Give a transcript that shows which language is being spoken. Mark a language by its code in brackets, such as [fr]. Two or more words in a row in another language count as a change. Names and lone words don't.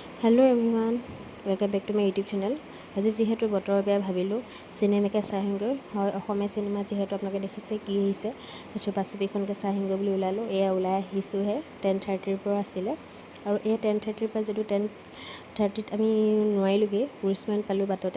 [en] hello everyone, welcome back to my YouTube channel. [as] আজি যেহেতু বতৰ বেয়া ভাবিলোঁ চিনেমাকে চাই আহিমগৈ। হয়, অসমীয়া চিনেমা যিহেতু আপোনালোকে দেখিছে কি আহিছে, চুপা চুপিখনকে চাই আহিমগৈ বুলি ওলালোঁ। এয়া ওলাই আহিছোঁহে। 10:30 পৰা আছিলে আৰু এই 10:30 পৰা যদিও 10:30 আমি নোৱাৰিলোঁগৈ। [en] police point [as] পালোঁ বাটতে।